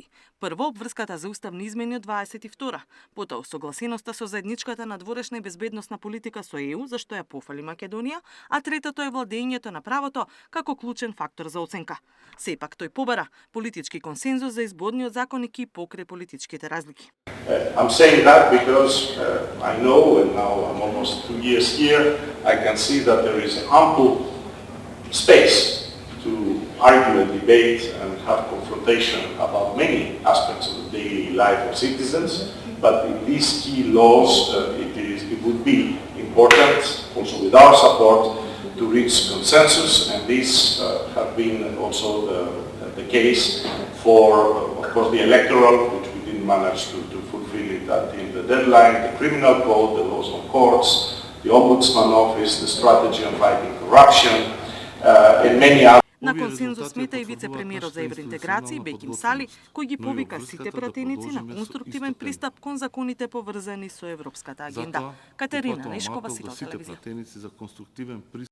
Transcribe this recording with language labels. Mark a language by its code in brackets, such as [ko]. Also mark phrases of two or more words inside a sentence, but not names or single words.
[mk] Прво, обврската за уставни измени од 22-та, потоа согласеноста со заедничката надворешна и безбедносна политика со ЕУ, зашто ја пофали Македонија, а третото е владењето на правото како клучен фактор за оценка. Сепак тој побара политички консензус за изборниот законник и покрај политичките разлики. [en] I'm saying that because I know, and now I'm almost 2 years here, I can see that there is ample space to argue and debate and have confrontation about many aspects of the daily life of citizens. But in these key laws, it would be important, also with our support, to reach consensus, and these have been also the case for, of course, the electoral, which we didn't manage to fulfill it until the deadline, the criminal code, the laws on courts, the Ombudsman Office, the strategy on fighting corruption, and many other. [mk] На консензус смета и вице-премиерот за евроинтеграција Беким Сали, кој ги повика сите пратеници на конструктивен пристап кон законите поврзани со европската агенда. Катерина Нешкова, Сител телевизија.